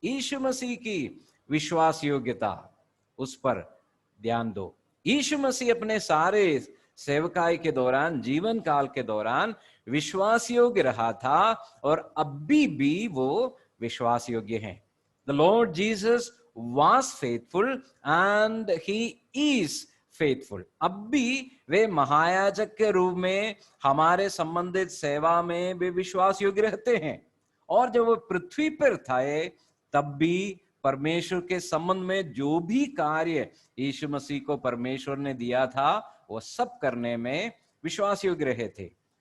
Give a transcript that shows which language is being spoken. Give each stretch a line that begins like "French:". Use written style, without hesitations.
Hindi: यीशु मसीह की विश्वास योग्यता, उस पर ध्यान दो। यीशु मसीह अपने सारे सेवकाई के दौरान, जीवन काल के दौरान विश्वास योग्य रहा था, और अभी भी वो विश्वास योग्य हैं।
English: The Lord Jesus was faithful and he is faithful।
Hindi: अब भी वे महायाजक के रूप में हमारे संबंधित सेवा में वे विश्वास योग्य रहते हैं। और जब वो पृथ्वी पर थे तब भी परमेश्वर के संबंध में जो भी कार्य यीशु मसीह को परमेश्वर ने दिया था, वो सब करने में विश्वास योग्य रहे थे।